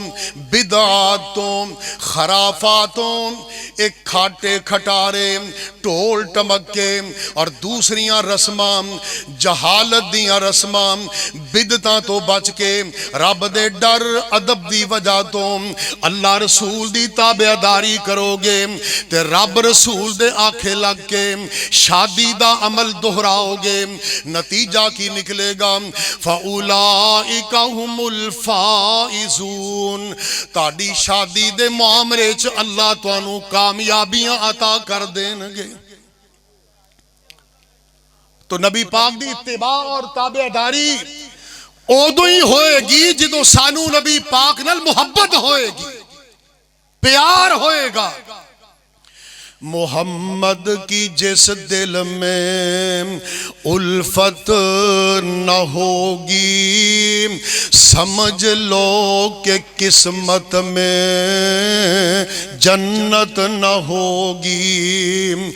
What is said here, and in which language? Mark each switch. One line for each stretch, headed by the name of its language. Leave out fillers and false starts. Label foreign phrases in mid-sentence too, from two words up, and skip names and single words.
Punjabi: ਬਿਦਾਤ ਤੋਂ, ਖਰਾਫਾਤ ਤੋਂ, ਇੱਕ ਖਾਟੇ ਖਟਾਰੇ, ਢੋਲ ਟਮਕੇ ਔਰ ਦੂਸਰੀਆਂ ਰਸਮਾਂ, ਜਹਾਲਤ ਦੀਆਂ ਰਸਮਾਂ, ਬਿਦਤਾਂ ਤੋਂ ਬਚ ਕੇ ਰੱਬ ਦੇ ਡਰ ਅਦਬ ਦੀ ਵਜ੍ਹਾ ਤੋਂ ਅੱਲਾ ਰਸੂਲ ਦੀ ਤਾਬੇਦਾਰੀ ਕਰੋਗੇ ਤੇ ਰੱਬ ਰਸੂਲ ਦੇ ਆਖੇ ਲੱਗ ਕੇ ਸ਼ਾਦੀ ਦਾ ਅਮਲ ਦੁਹਰਾਓਗੇ, ਨਤੀਜਾ ਕੀ ਨਿਕਲੇਗਾ?
Arabic: فأولئك هم الفائزون.
Punjabi: ਤੁਹਾਡੀ ਸ਼ਾਦੀ ਦੇ ਮਾਮਲੇ 'ਚ ਅੱਲਾ ਤੁਹਾਨੂੰ ਕਾਮਯਾਬੀਆਂ ਅਤਾ ਕਰ ਦੇਣਗੇ। ਤੋ ਨਬੀ ਪਾਕ ਦੀ ਇੱਤਿਬਾ ਔਰ ਤਾਬੇਦਾਰੀ ਉਦੋਂ ਹੀ ਹੋਏਗੀ ਜਦੋਂ ਸਾਨੂੰ ਨਬੀ ਪਾਕ ਨਾਲ ਮੁਹੱਬਤ ਹੋਏਗੀ, ਪਿਆਰ ਹੋਏਗਾ।
Urdu: محمد کی جس دل میں الفت نہ ہوگی، سمجھ لو کہ قسمت میں جنت نہ ہوگی.